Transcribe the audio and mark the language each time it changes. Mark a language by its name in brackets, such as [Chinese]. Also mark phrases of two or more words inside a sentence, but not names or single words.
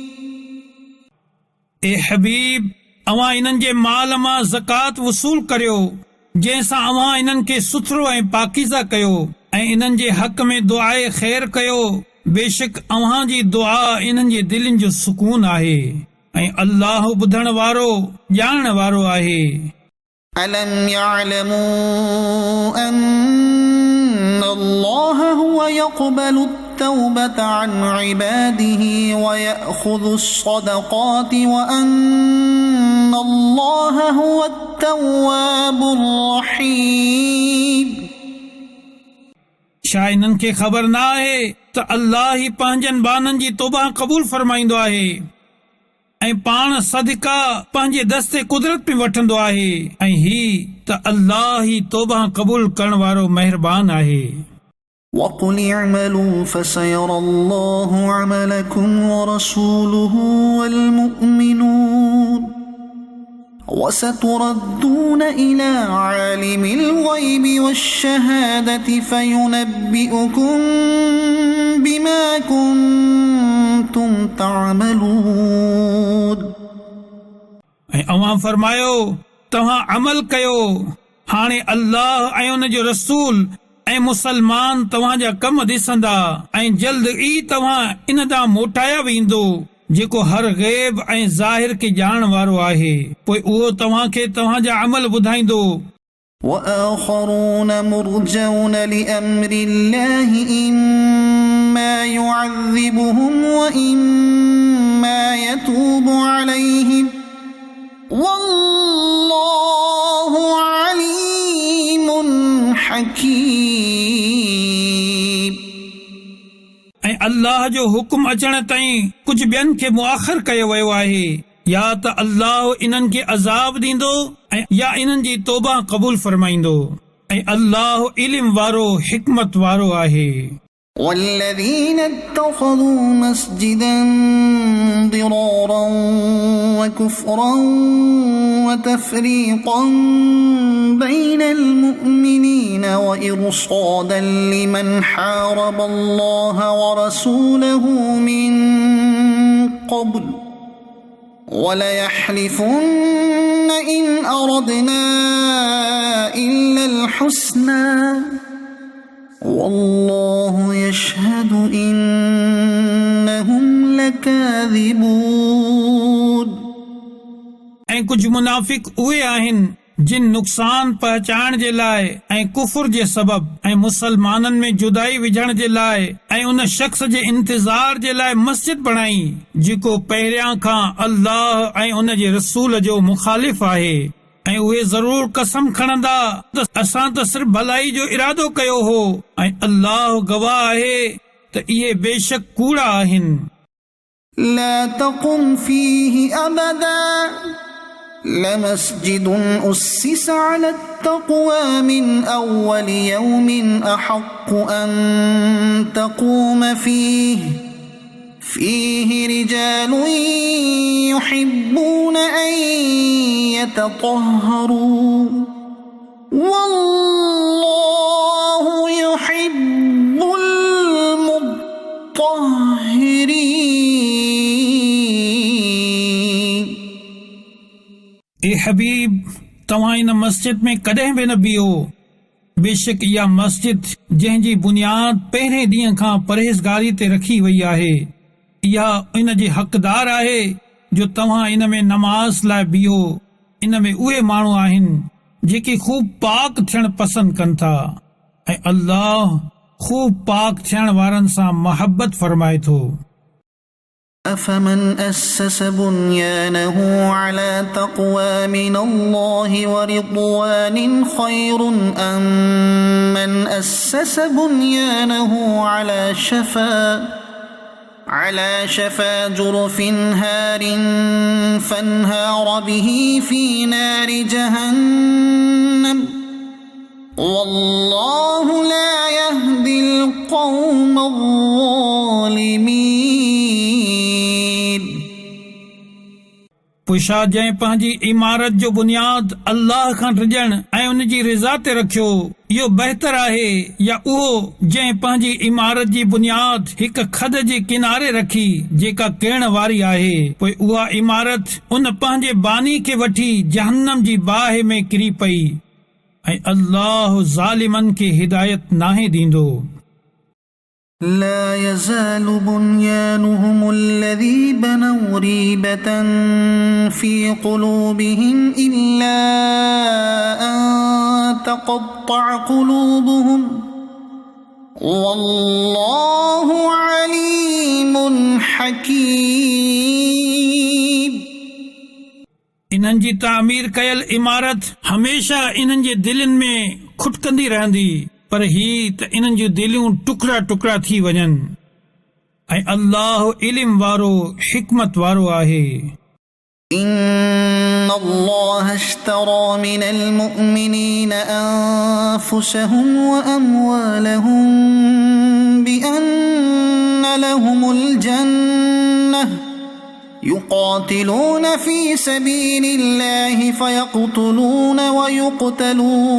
[Sindhi] ए हबीब, अवां इन्हनि जे माल मां ज़कात वसूल करियो, जंहिंसां अवां इन्हनि खे सुथरो ऐं पाकीज़ा कयो ऐं इन्हनि जे हक़ में दुआए ख़ैर कयो। बेशक अवां जी दुआ इन्हनि जे दिलनि जो सुकून आहे ऐं अल्लाह ॿुधण वारो ॼाणण वारो आहे। [Arabic] ألم يعلموا أن الله هو يقبل التوبة عن عباده ويأخذ الصدقات وأن الله هو التواب الرحيم؟ [Sindhi] छा इन्हनि खे ख़बर न आहे त अल्लाह ई पंहिंजनि बाननि जी तौबा क़बूल फरमाईंदो आहे ऐं पाण सदका पंहिंजे दस्ते कुदरत में वठंदो आहे ऐं ही त अल्लाह ई तौबा क़बूल करण वारो महिरबान आहे। [Arabic] وَقُلِ اعْمَلُوا فَسَيَرَى اللَّهُ عَمَلَكُمْ وَرَسُولُهُ وَالْمُؤْمِنُونَ وَسَتُرَدُّونَ إِلَى عَالِمِ الْغَيْبِ وَالشَّهَادَةِ فَيُنَبِّئُكُم بِمَا كُنتُمْ تعملون। [Sindhi] ऐं अवां फरमायो, तव्हां अमल कयो। हाणे अल्लाह ऐं उन जो रसूल ऐं मुसलमान तव्हां जा कम ॾिसंदा ऐं जल्द ई तव्हां इन ॾांहुं मोटाया वेंदो जेको हर ग़ैब ऐं ज़ाहिर खे ॼाणण वारो आहे। पोइ उहो तव्हां खे तव्हां जा अमल ॿुधाईंदो। [Arabic] وآخرون مرجون لأمر الله إما يعذبهم وإما يتوب عليهم والله عليم حكيم। [Sindhi] ऐं अल्लाह जो हुकुम अचण ताईं कुझु ॿियनि खे मुआख़र कयो वियो आहे। या त अल्लाह इन्हनि खे अज़ाब ॾींदो ऐं या इन्हनि जी तौबा क़बूल फरमाईंदो ऐं अल्लाह इल्म वारो हिकमत वारो आहे। [Arabic] والذين اتخذوا مسجدا ضرارا وكفرا وتفريقا بين المؤمنين وإرصادا لمن حارب الله ورسوله من قبل وليحلفن إن أردنا إلا الحسنى والله يشهد إنهم لكاذبون [Sindhi] ऐं कुझु मुनाफ़िक उहे आहिनि जिन नुक़सान पहुचाइण जे लाइ ऐं कुफुर जे सबब ऐं मुसलमाननि में जुदाई विझण जे लाइ ऐं उन शख्स जे इंतज़ार जे लाइ मस्जिद बणाई जेको पहिरियां खां अल्लाह ऐं उन जे रसूल जो मुखालिफ़ आहे ऐं उहे ज़रूर कसम खणंदा त असां त सिर्फ़ भलाई जो इरादो कयो हो ऐं अल्लाह गवाह आहे त इहे बेशक कूड़ा आहिनि [Arabic] لا تقم فيه أبدا لمسجد أسس على التقوى من أول يوم أحق أن تقوم فيه رجال يحبون أن يتطهروا والله يحب المطهرين [Sindhi] ए हबीब तव्हां इन मस्जिद में कॾहिं बि न बीहो बेशक इहा मस्जिद जंहिंजी बुनियाद पहिरें ॾींहं खां परहेज़गारी ते रखी वई आहे इहा इन जी हक़दार आहे जो तव्हां इन में नमाज़ लाइ बीहो इन में उहे माण्हू आहिनि जेके खूब पाक थियण पसंदि कनि था ऐं अल्लाह खूब पाक थियण वारनि सां मोहब्बत फरमाए थो [Arabic] أفمن أسس بنيانه على تقوى من الله ورضوان خير أم من أسس بنيانه على شفا جرف هار فانهار به في نار جهنم والله لا يهدي القوم الظالمين [Sindhi] पुछा जंहिं पंहिंजी इमारत जो बुनियाद अल्लाह खां डिॼण ऐं उन जी रिज़ा ते रखियो इहो बहितर आहे या उहो जंहिं पंहिंजी इमारत जी बुनियाद हिक खद जे किनारे रखी जेका किरण वारी आहे पोइ उहा इमारत उन पंहिंजे बानी खे वठी जहन्नम जी बाहि में किरी पई ऐं अल्लाह ज़ालिमनि खे हिदायत नाहे ॾींदो [Arabic] لا يزال بنيانهم الذي بنوا ريبة في قلوبهم إلا أن تقطع قلوبهم والله عليم حكيم [Sindhi] इन्हनि जी तामीर कयल इमारत हमेशा इन्हनि जे दिलनि में खुटकंदी रहंदी पर ही त इन्हनि जूं दिलियूं टुकड़ा टुकड़ा थी वञनि ऐं अल्लाह इल्म वारो हिकमत वारो आहे [Arabic] إن الله اشترى من المؤمنين أنفسهم وأموالهم بأن لهم الجنة يقاتلون في سبيل الله فيقتلون ويقتلون